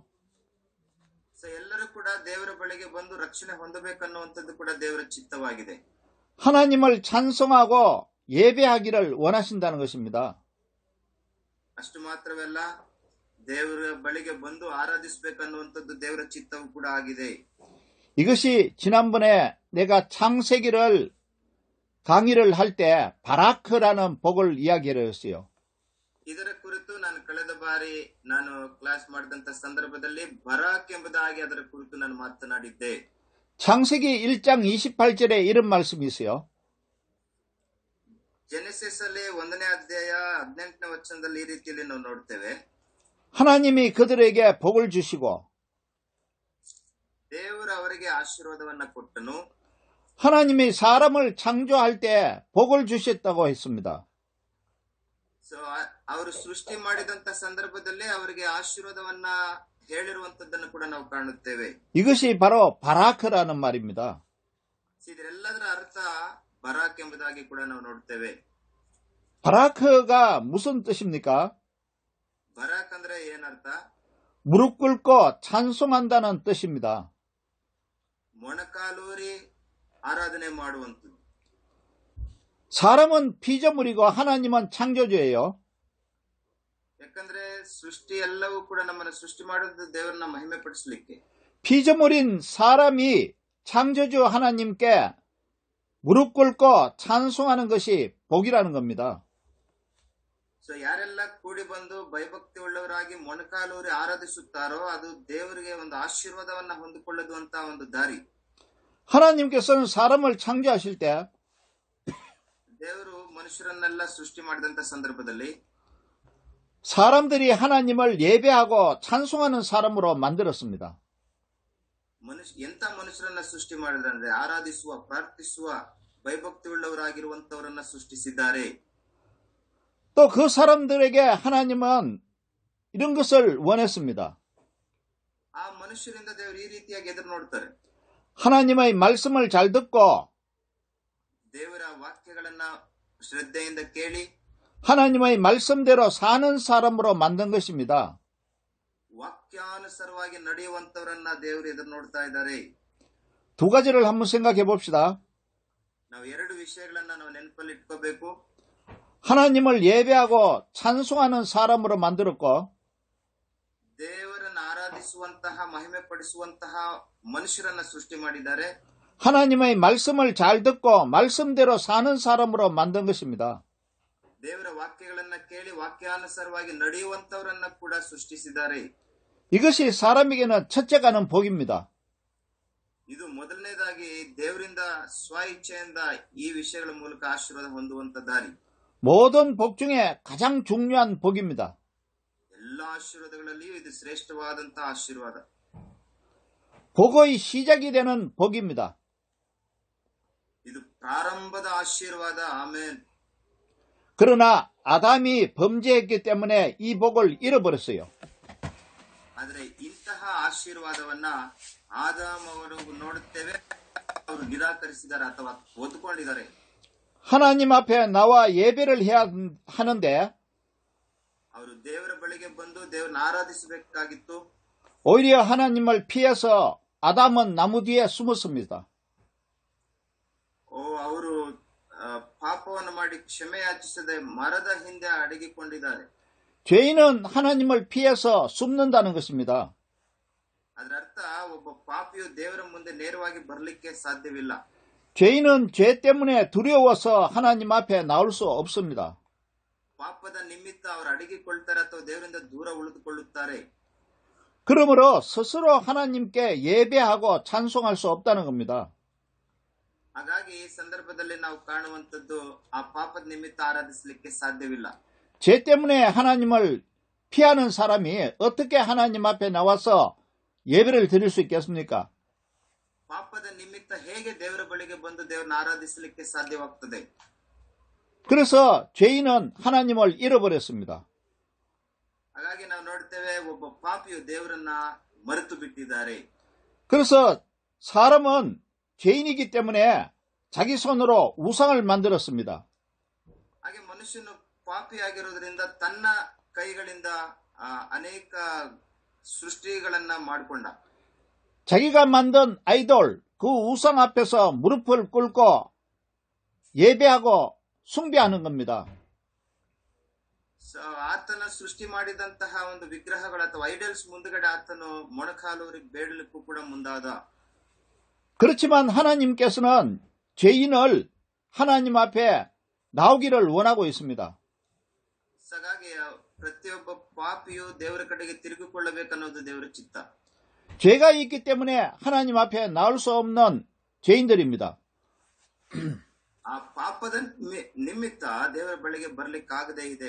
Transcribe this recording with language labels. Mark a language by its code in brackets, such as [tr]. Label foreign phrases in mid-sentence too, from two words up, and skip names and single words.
[kn] ಎಲ್ಲರೂ ಕೂಡ ದೇವರ ಬಳಿಗೆ ಬಂದು ರಕ್ಷಣೆ ಹೊಂದಬೇಕನ್ನುವಂಥದ್ದು ಕೂಡ ದೇವರ ಚಿತ್ತವಾಗಿದೆ. [ko] 하나님을 찬송하고 예배하기를 원하신다는 것입니다. [kn] ಅಷ್ಟು ಮಾತ್ರವಲ್ಲ, ದೇವರ ಬಳಿಗೆ ಬಂದು ಆರಾಧಿಸಬೇಕನ್ನುವಂಥದ್ದು ದೇವರ ಚಿತ್ತವೂ ಕೂಡ ಆಗಿದೆ. [ko] 이것이 지난번에 내가 창세기를 강의를 할 때 바라크라는 복을 이야기를 했어요. [kn] ಇದರ ಕುರಿತು ನಾನು ಕಳೆದ ಬಾರಿ ನಾನು ಕ್ಲಾಸ್ ಮಾಡಿದಂತ ಸಂದರ್ಭದಲ್ಲಿ ಬರಾಕ್ ಎಂಬುದಾಗಿ ಅದರ ಕುರಿತು ನಾನು ಮಾತನಾಡಿದ್ದೆ. [ko] 창세기 1장 28절에 이런 말씀이 있어요. [kn] ಜೆನೆಸಿಸ್ ಅಲ್ಲಿ 1ನೇ ಅಧ್ಯಾಯ 18ನೇ ವಚನದಲ್ಲಿ ಈ ರೀತಿಯಲ್ಲಿ ನಾವು ನೋಡ್ತೇವೆ. [ko] 하나님이 그들에게 복을 주시고 [kn] ದೇವರು ಅವರಿಗೆ ಆಶೀರ್ವಾದವನ್ನ ಕೊಟ್ಟನು. [ko] 하나님이 사람을 창조할 때 복을 주셨다고 했습니다. [kn] ಸೊ ಅವರು ಸೃಷ್ಟಿ ಮಾಡಿದಂತ ಸಂದರ್ಭದಲ್ಲಿ ಅವರಿಗೆ ಆಶೀರ್ವಾದವನ್ನ ಹೇಳಿರುವಂತದ್ದನ್ನು ಕೂಡ ನಾವು ಕಾಣುತ್ತೇವೆ. [ko] 이것이 바로 바라크라는 말입니다. [kn] ಇದರೆಲ್ಲದರ ಅರ್ಥ ಬರಾಕ್ ಎಂಬುದಾಗಿ ಕೂಡ ನಾವು ನೋಡ್ತೇವೆ. [ko] 바라크가 무슨 뜻입니까? [kn] ಬರಾಕ್ ಅಂದ್ರೆ ಏನರ್ಥ? [ko] 무릎 꿇고 찬송한다는 뜻입니다. [kn] ಮೊಣಕಾಲೂರಿ ಆರಾಧನೆ ಮಾಡುವಂಥದ್ದು. [ko] 사람은 피조물이고 하나님은 창조주예요. [kn] ಯಾಕಂದ್ರೆ ಸೃಷ್ಟಿ ಎಲ್ಲವೂ ಕೂಡ ನಮ್ಮನ್ನು ಸೃಷ್ಟಿ ಮಾಡೋದು ದೇವರನ್ನ ಮಹಿಮೆ ಪಡಿಸಲಿಕ್ಕೆ. [ko] 피조물인 사람이 창조주 하나님께 무릎 꿇고 찬송하는 것이 복이라는 겁니다. [kn] ಸೊ ಯಾರೆಲ್ಲ ಕೂಡಿ ಬಂದು ಭಯಭಕ್ತಿ ಉಳ್ಳವರಾಗಿ ಮೊಣಕಾಲೂರಿ ಆರಾಧಿಸುತ್ತಾರೋ ಅದು ದೇವರಿಗೆ ಒಂದು ಆಶೀರ್ವಾದವನ್ನ ಹೊಂದಿಕೊಳ್ಳುವಂತ ಒಂದು ದಾರಿ. [ko] 하나님께서는 사람을 창조하실 때 [kn] ದೇವರು ಮನುಷ್ಯರನ್ನೆಲ್ಲ ಸೃಷ್ಟಿ ಮಾಡಿದಂತ ಸಂದರ್ಭದಲ್ಲಿ [ko] 사람들이 하나님을 예배하고 찬송하는 사람으로 만들었습니다. [kn] ಎಂತ ಮನುಷ್ಯರನ್ನ ಸೃಷ್ಟಿ ಮಾಡಿದ್ರೆ ಆರಾಧಿಸುವ ಪ್ರಾರ್ಥಿಸುವ ಭಯಭಕ್ತಿ ಉಳ್ಳವರಾಗಿರುವಂತವರನ್ನ ಸೃಷ್ಟಿಸಿದ್ದಾರೆ. [ko] 또 그 사람들에게 하나님은 이런 것을 원했습니다. [kn] ಆ ಮನುಷ್ಯರಿಂದ ದೇವರು ಈ ರೀತಿಯಾಗಿ ಎದುರು ನೋಡ್ತಾರೆ. [ko] 하나님의 말씀을 잘 듣고 [kn] ದೇವರ ವಾಕ್ಯಗಳನ್ನ ಶ್ರದ್ಧೆಯಿಂದ ಕೇಳಿ [ko] 하나님의 말씀대로 사는 사람으로 만든 것입니다. [kn] ವಾಕ್ಯಾನುಸಾರವಾಗಿ ನಡೆಯುವಂತವರನ್ನ ದೇವರು ಎದುರು ನೋಡ್ತಾ ಇದ್ದಾರೆ. [ko] 두 가지를 한번 생각해 봅시다. [kn] ನಾವು ಎರಡು ವಿಷಯಗಳನ್ನ ನಾವು ನೆನಪಲ್ಲಿ ಇಟ್ಕೋಬೇಕು. [ko] 하나님을 예배하고 찬송하는 사람으로 만들었고 [kn] ದೇವರನ್ನು ಆರಾಧಿಸುವಂತಹ ಮಹಿಮೆ ಪಡಿಸುವಂತಹ ಮನುಷ್ಯರನ್ನ ಸೃಷ್ಟಿ ಮಾಡಿದ್ದಾರೆ. [ko] 하나님의 말씀을 잘 듣고 말씀대로 사는 사람으로 만든 것입니다. [kn] ದೇವರ ವಾಕ್ಯಗಳನ್ನ ಕೇಳಿ ವಾಕ್ಯಾನುಸಾರವಾಗಿ ನಡೆಯುವಂತವರನ್ನ ಕೂಡ ಸೃಷ್ಟಿಸಿದ್ದಾರೆ. [ko] 이것이 사람에게는 첫째 가는 복입니다. [kn] ಇದು ಮೊದಲನೇದಾಗಿ ದೇವರಿಂದ ಸ್ವ ಇಚ್ಛೆಯಿಂದ ಈ ವಿಷಯಗಳ ಮೂಲಕ ಆಶೀರ್ವಾದ ಹೊಂದುವಂತ ದಾರಿ. [ko] 모든 복 중에 가장 중요한 복입니다. [kn] ಎಲ್ಲ ಆಶೀರ್ವಾದಗಳಲ್ಲಿಯೂ ಇದು ಶ್ರೇಷ್ಠವಾದಂತಹ ಆಶೀರ್ವಾದ. [ko] 복의 시작이 되는 복입니다. [kn] ಇದು ಪ್ರಾರಂಭದ ಆಶೀರ್ವಾದ. ಆಮೇನ್. [ko] 그러나 아담이 범죄했기 때문에 이 복을 잃어버렸어요. [kn] ಆದರೆ ಇಂತಹ ಆಶೀರ್ವಾದವನ್ನ ಆದಾಮ್ ಅವರು ನೋಡುತ್ತೇವೆ, ಅವರು ನಿರಾಕರಿಸಿದ್ದಾರೆ ಅಥವಾ ಒದ್ದುಕೊಂಡಿದ್ದಾರೆ. [ko] 하나님 앞에 나와 예배를 해야 하는데 [kn] ಅವರು ದೇವರ ಬಳಿಗೆ ಬಂದು ದೇವರನ್ನ ಆರಾಧಿಸಬೇಕಾಗಿತ್ತು. [ko] 오히려 하나님을 피해서 아담은 나무 뒤에 숨었습니다. [kn] ಅವರು ಪಾಪವನ್ನು ಮಾಡಿ ಕ್ಷಮೆ ಯಾಚಿಸದೆ ಮರದ ಹಿಂದೆ ಅಡಗಿಕೊಂಡಿದ್ದಾರೆ. [ko] 죄인은 하나님을 피해서 숨는다는 것입니다. [kn] ಅದರ ಅರ್ಥ ಒಬ್ಬ ಪಾಪಿಯು ದೇವರ ಮುಂದೆ ನೇರವಾಗಿ ಬರಲಿಕ್ಕೆ ಸಾಧ್ಯವಿಲ್ಲ. [ko] 죄인은 죄 때문에 두려워서 하나님 앞에 나올 수 없습니다. [kn] ಪಾಪದ ನಿಮಿತ್ತ ಅವರು ಅಡಗಿಕೊಳ್ತಾರೆ ಅಥವಾ ದೇವರಿಂದ ದೂರ ಉಳಿದುಕೊಳ್ಳುತ್ತಾರೆ. [ko] 그러므로 스스로 하나님께 예배하고 찬송할 수 없다는 겁니다. [kn] ಹಾಗಾಗಿ ಈ ಸಂದರ್ಭದಲ್ಲಿ ನಾವು ಕಾಣುವಂತದ್ದು ಆ ಪಾಪದ ನಿಮಿತ್ತ ಆರಾಧಿಸಲಿಕ್ಕೆ ಸಾಧ್ಯವಿಲ್ಲ. [ko] 죄 때문에 하나님을 피하는 사람이 어떻게 하나님 앞에 나와서 예배를 드릴 수 있겠습니까? [kn] ಪಾಪದ ನಿಮಿತ್ತ ಹೇಗೆ ದೇವರ ಬಳಿಗೆ ಬಂದು ದೇವರನ್ನ ಆರಾಧಿಸಲಿಕ್ಕೆ ಸಾಧ್ಯವಾಗ್ತದೆ? [ko] 그래서 죄인은 하나님을 잃어버렸습니다. [kn] ಹಾಗಾಗಿ ನಾವು ನೋಡ್ತೇವೆ ಒಬ್ಬ ಪಾಪಿಯು ದೇವರನ್ನ ಮರೆತು ಬಿಟ್ಟಿದ್ದಾರೆ. [ko] 그래서 사람은 죄인이기 때문에 자기 손으로 우상을 만들었습니다. [kn] ಹಾಗೆ ಮನುಷ್ಯನು ಪಾಪಿಯಾಗಿರೋದ್ರಿಂದ ತನ್ನ ಕೈಗಳಿಂದ ಅನೇಕ ಸೃಷ್ಟಿಗಳನ್ನ ಮಾಡಿಕೊಂಡ. [ko] 자기가 만든 아이돌, 그 우상 앞에서 무릎을 꿇고 예배하고 숭배하는 겁니다. [kn] ಆತನ ಸೃಷ್ಟಿ ಮಾಡಿದಂತಹ ಒಂದು ವಿಗ್ರಹಗಳ ಅಥವಾ ಐಡಲ್ಸ್ ಮುಂದಗಡೆ ಆತನು ಮೊಣಕಾಲೂರಿಗೆ ಬೇಡಲಿಕ್ಕೂ ಕೂಡ ಮುಂದಾದ. [ko] 그렇지만 하나님께서는 죄인을 하나님 앞에 나오기를 원하고 있습니다. [kn] ಹಾಗಾಗಿ ಪ್ರತಿಯೊಬ್ಬ ಪಾಪಿಯು ದೇವರ ಕಡೆಗೆ ತಿರುಗಿಕೊಳ್ಳಬೇಕನ್ನೋದು ದೇವರ ಚಿತ್ತ. [ko] 죄가 있기 때문에 하나님 앞에 나올 수 없는 죄인들입니다. [kn] ಆ ಪಾಪದ ನಿಮಿತ್ತ ದೇವರ ಬಳಿಗೆ ಬರ್ಲಿಕ್ಕಾಗದೇ ಇದೆ.